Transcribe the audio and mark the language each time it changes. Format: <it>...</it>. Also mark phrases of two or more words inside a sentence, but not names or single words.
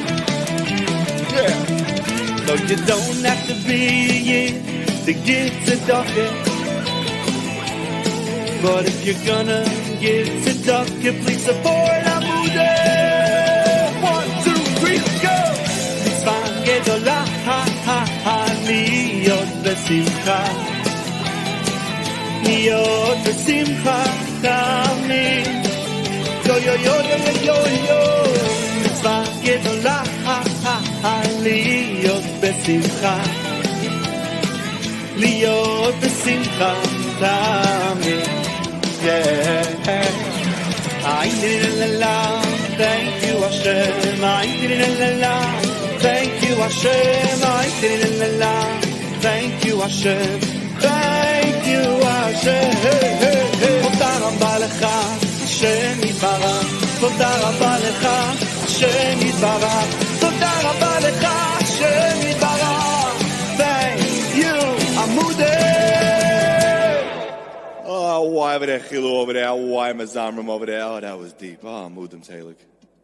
<en>Yeah. No, you don't have to be a yid to give tzedakah. But if you're gonna give tzedakah, please support Amudim.</en> <he>1, 2, 3, go! מצווה גדולה, ha ha ha, להיות בשמחה, להיות בשמחה, תמיד. Yo yo yo yo yo yo, מצווה גדולה, ha ha ha, להיות בשמחה, להיות בשמחה, תמיד.</he> <en>Yeah. La, thank you Hashem. La, thank you Hashem. La, thank you Hashem. Thank you Hashem.</en> <he>תודה רבה לך, השם יתברך. תודה רבה לך, השם יתברך. תודה רבה לך, השם יתברך.</he> <en>Thank you, Amudim. Oh, why over there, Chilo over there? Why Mazamrim over there? Oh, that was deep. Oh, Amudim Teilik.</en>